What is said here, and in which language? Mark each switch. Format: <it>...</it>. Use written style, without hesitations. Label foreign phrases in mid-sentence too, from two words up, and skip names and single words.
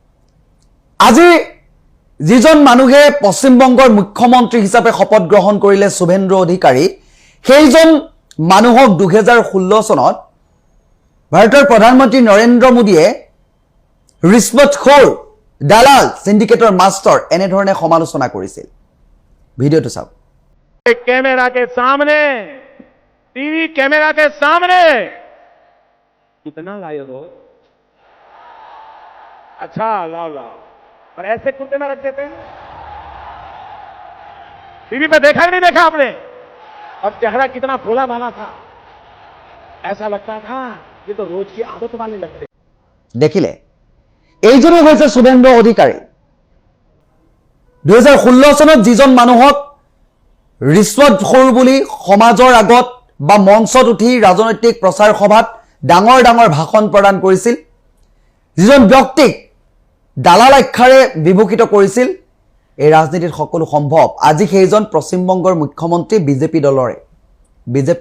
<as>আজি যিজন মানুহে পশ্চিম বংগৰ মুখ্যমন্ত্ৰী হিচাপে শপত গ্ৰহণ কৰিলে শুভেন্দু অধিকাৰী সেইজন মানুহক 2016 চনত ভাৰতৰ প্ৰধানমন্ত্ৰী নৰেন্দ্ৰ মোদীয়ে ৰিশ্বতখোৰ দালাল সিন্ডিকেটৰ মাষ্টৰ এনে ধৰণে সমালোচনা কৰিছিল ভিডিঅটো চাওক</as> <hi>कैमरा के सामने टीवी कैमरा के सामने कितना लाए हो अच्छा लाओ पर ऐसे कुत्ते में रख देते हैं टीवी पे देखा नहीं देखा आपने और चेहरा कितना भोला भाला था ऐसा लगता था ये तो रोज की आदत वाली लगती</hi> <as>দেখিলে এইজনে হৈছে শুভেন্দু অধিকাৰী 2016 চনত যিজন মানুহক ৰিশ্বতখোৰ বুলি সমাজৰ আগত বা মঞ্চত উঠি ৰাজনৈতিক প্ৰচাৰ সভাত ডাঙৰ ভাষণ প্ৰদান কৰিছিল যিজন ব্যক্তিক দালাল আখ্যাৰে বিভূষিত কৰিছিল এই ৰাজনীতিত সকলো সম্ভৱ আজি সেইজন পশ্চিম বংগৰ মুখ্যমন্ত্ৰী বিজেপি</as>